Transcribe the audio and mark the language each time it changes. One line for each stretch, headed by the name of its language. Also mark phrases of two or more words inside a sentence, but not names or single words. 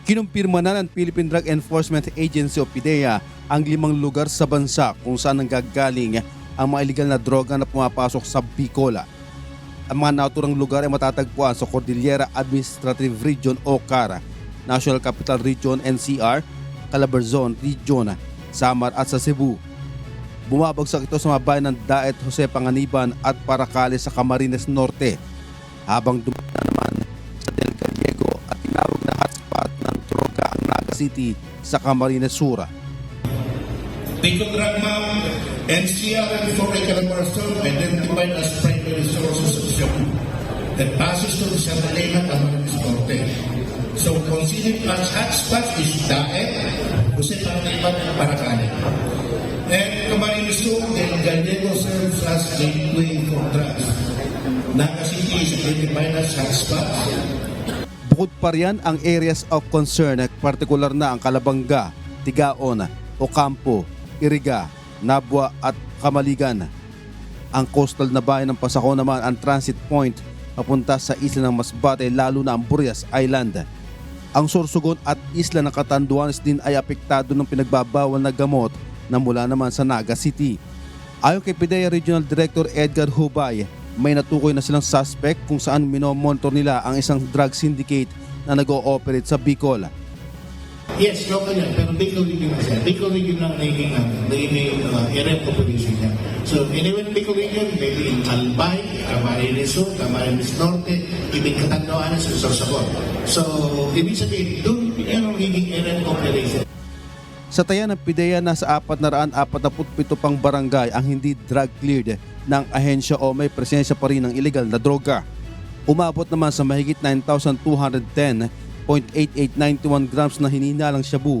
Filipino: Kinumpirma na ng Philippine Drug Enforcement Agency o PDEA ang 5 lugar sa bansa kung saan nanggagaling ang mga illegal na droga na pumapasok sa Bicola. Ang mga naturang lugar ay matatagpuan sa Cordillera Administrative Region o CARA, National Capital Region NCR, Calabarzon Region, Samar at sa Cebu. Bumabagsak ito sa mga bayan ng Daet, Jose Panganiban at Paracales sa Camarines Norte, habang dumana naman sa Del Gallego at tinawag na hotspot ng droga ang Naga City sa Camarines Sur.
English: Bicol Drug Map, NCR and Foreign Calabarzon identified as primary sources of shock that passes to the Santa Elena, Camarines Norte. So considered as hotspots is Daet, Jose Panganiban and Paracales. And Camarines Sur, Del Gallego serves as gateway for drugs. Naga City is identified as hotspots.
Filipino: Bukod pa riyan ang
English: areas of concern,
Filipino: partikular na ang Calabanga, Tigaon, Ocampo, Iriga, Nabua at Camaligan. Ang coastal na bayan ng Pasako naman ang
English: transit point
Filipino: papunta sa isla ng Masbate, lalo na ang Burias Island. Ang Sorsogon at isla ng Catanduanes din ay apektado ng pinagbabawal na gamot na mula naman sa Naga City. Ayon kay PDEA Regional Director Edgar Hubay, may natukoy na silang suspect kung saan minomonitor nila ang isang
English: drug syndicate
Filipino: na nag-ooperate sa Bicol. Yes, local yan. Pero Bicol Region na siya. Bicol Region lang naging
English: area of operation
Filipino: niya.
English: So, anyway, Bicol Region, maybe in Albay, Camarines Sur, Camarines Norte, even Catanduanes, and Sorsogon. So,
Filipino: ibig sabihin, doon yan ang naging
English: area of operation.
Filipino: Sa taya ng PDEA, nasa 447 pang barangay ang hindi
English: drug cleared
Filipino: ng ahensya o may presensya pa rin ng illegal na droga. Umabot naman sa mahigit 9,210.8891 grams na hininalang shabu.